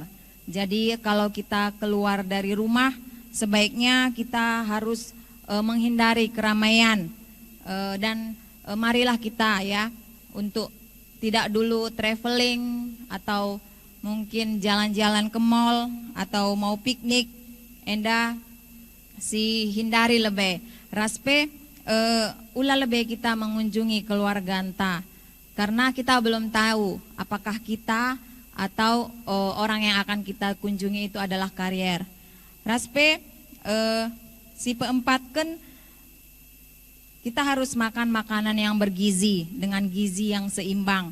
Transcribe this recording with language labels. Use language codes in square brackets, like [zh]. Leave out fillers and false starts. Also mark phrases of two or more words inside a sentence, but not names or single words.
[id] Jadi kalau kita keluar dari rumah, sebaiknya kita harus menghindari keramaian. Dan marilah kita ya untuk tidak dulu traveling atau mungkin jalan-jalan ke mall atau mau piknik, [btx] enda si hindari lebih. Raspe ulah [id] lebih kita mengunjungi keluarga enta, karena kita belum tahu apakah kita atau orang yang akan kita kunjungi itu adalah karier. Raspe si keempat kan kita harus makan makanan yang bergizi dengan gizi yang seimbang.